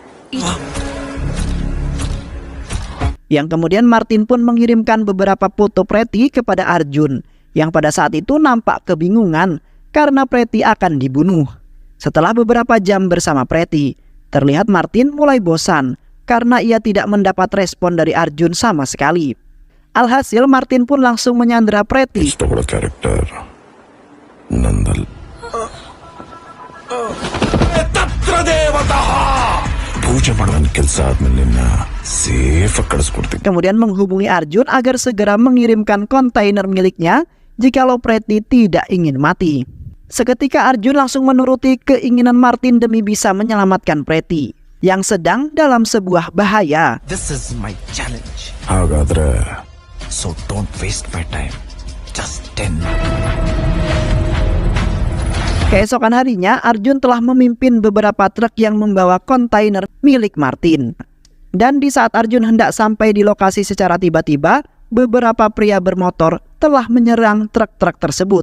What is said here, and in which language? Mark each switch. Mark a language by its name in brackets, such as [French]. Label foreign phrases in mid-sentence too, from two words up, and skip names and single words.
[Indonesian] Yang kemudian Martin pun mengirimkan beberapa foto Preti kepada Arjun, yang pada saat itu nampak kebingungan karena Preti akan dibunuh. Setelah beberapa jam bersama Preti, terlihat Martin mulai bosan karena ia tidak mendapat respon dari Arjun sama sekali. Alhasil Martin pun langsung menyandera Preti. [Kannada] ಇಷ್ಟಪಡೋ ಕ್ಯಾರೆಕ್ಟರ್ ನಂದಲ್ ಪೂಜೆ ಮಾಡುವ ಕೆಲಸ ಆದ್ಮೇಲೆ ನಿನ್ನ ಸೇಫ್ ಕಳಿಸ್ಕೊಡ್ತೀನಿ. [Indonesian] Kemudian menghubungi Arjun agar segera mengirimkan kontainer miliknya jikalau Preti tidak ingin mati. Seketika Arjun langsung menuruti keinginan Martin demi bisa menyelamatkan Preti yang sedang dalam sebuah bahaya. [English] This is my challenge. [Kannada] ಹಾಗಾದ್ರೆ [English] So don't waste my time. Just 10. [Indonesian] Keesokan harinya Arjun telah memimpin beberapa truk yang membawa kontainer milik Martin. Dan di saat Arjun hendak sampai di lokasi secara tiba-tiba, beberapa pria bermotor telah menyerang truk-truk tersebut.